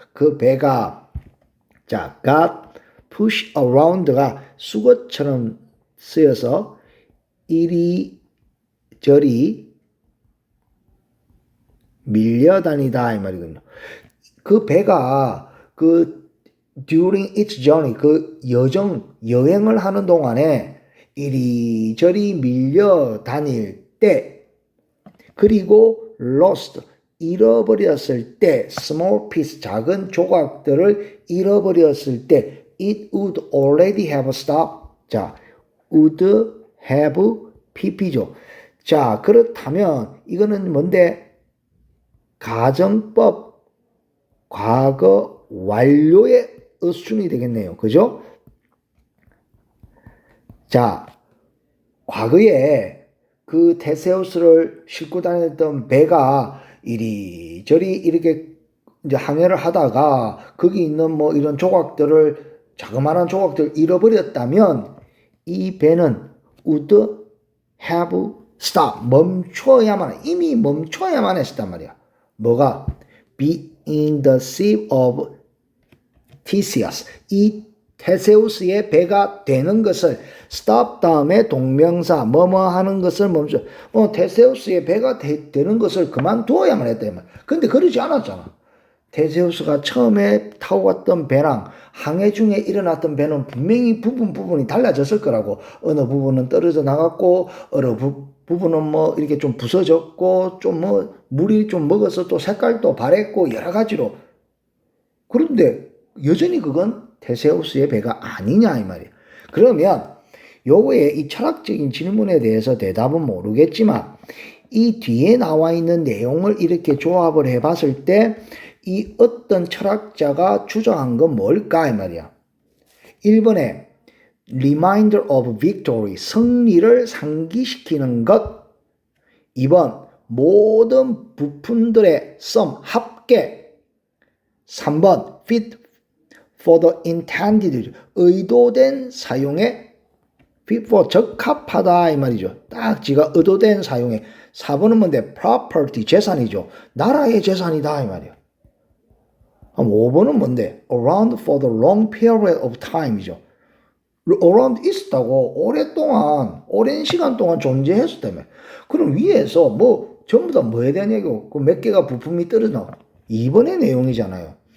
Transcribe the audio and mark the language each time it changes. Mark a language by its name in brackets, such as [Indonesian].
[Korean] 그 배가 자 [English] got pushed around [Korean] 가 수거처럼 쓰여서 이리저리 밀려다니다 이 말이군요. 그 배가 그 [English] during its journey [Korean] 그 여행을 하는 동안에 이리저리 밀려다닐 때 그리고 lost 잃어버렸을 때 small piece 작은 조각들을 잃어버렸을 때 [English] it would already have stopped. [Korean] 자, would have pp죠. 자, 그렇다면 이거는 뭔데? 가정법 과거 완료의 어순이 되겠네요. 그죠? 자, 과거에 그 테세우스를 싣고 다녔던 배가 이리저리 이렇게 이제 항해를 하다가 거기 있는 뭐 이런 조각들을 자그마한 조각들을 잃어버렸다면 이 배는 [English] would have stopped [Korean] 이미 멈춰야만 했단 말이야. 뭐가? [English] be in the ship of Theseus. [Korean] 이 테세우스의 배가 되는 것을 stop 다음에 동명사 뭐뭐 하는 것을 멈춰. 테세우스의 배가 되는 것을 그만두어야만 했다. 근데 그러지 않았잖아. 테세우스가 처음에 타고 갔던 배랑 항해 중에 일어났던 배는 분명히 부분이 달라졌을 거라고. 어느 부분은 떨어져 나갔고 어느 부분은 뭐 이렇게 좀 부서졌고 좀 뭐 물이 좀 먹어서 또 색깔도 바랬고 여러 가지로. 그런데 여전히 그건 테세우스의 배가 아니냐 이 말이에요. 그러면 요거에 이 철학적인 질문에 대해서 대답은 모르겠지만 이 뒤에 나와 있는 내용을 이렇게 조합을 해봤을 때 이 어떤 철학자가 주장한 건 뭘까 이 말이야. 1번에 [English] reminder of victory [Korean] 승리를 상기시키는 것. 2번 모든 부품들의 sum 합계. 3번 [English] fit for the intended [Korean] 의도된 사용에 fit for 적합하다 이 말이죠. 딱 지가 의도된 사용에. 4번은 뭔데? property 재산이죠. 나라의 재산이다 이 말이에요. 5번은 뭔데? [English] around for the long period of time이죠. [Korean] around 있었다고 오랫동안 오랜 시간 동안 존재했었다며. 그럼 위에서 뭐 전부 다 뭐에 대한 얘기고 그 몇 개가 부품이 떨어져 2번의 내용이잖아요.